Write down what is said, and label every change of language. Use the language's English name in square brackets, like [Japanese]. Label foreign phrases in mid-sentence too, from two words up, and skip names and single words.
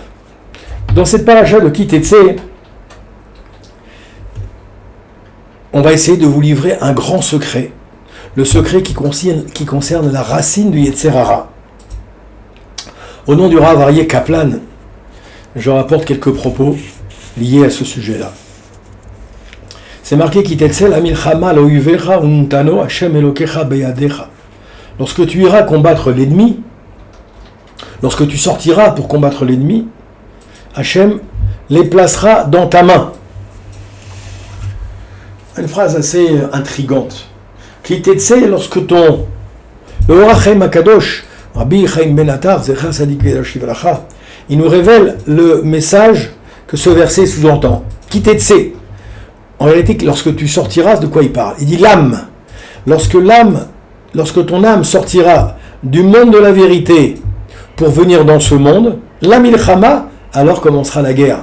[French] Dans cette paracha de Ki Tetse, on va essayer de vous livrer un grand secret, le secret qui concerne la racine du Yetzer Hara. Au nom du Rav Aryeh Kaplan, je rapporte quelques propos liés à ce sujet-là. C'est marqué [Hebrew] כי תצא למלחמה על אויביך ונתנו ה' אלקיך בידך. [French] Lorsque tu iras combattre l'ennemi, lorsque tu sortiras pour combattre l'ennemi, Hachem les placera dans ta main. Une phrase assez intrigante. [Hebrew] כי תצא, [French] lorsque le Or HaChaim HaKadosh, Rabbi Chaim Ben Atar, [Hebrew] זכר צדיק וקדוש לברכה, [French] il nous révèle le message que ce verset sous-entend. [Hebrew] כי תצא. [French] En réalité, lorsque tu sortiras, de quoi il parle? Il dit l'âme. Lorsque ton âme sortira du monde de la vérité pour venir dans ce monde, [Hebrew] למלחמה, [French] alors commencera la guerre.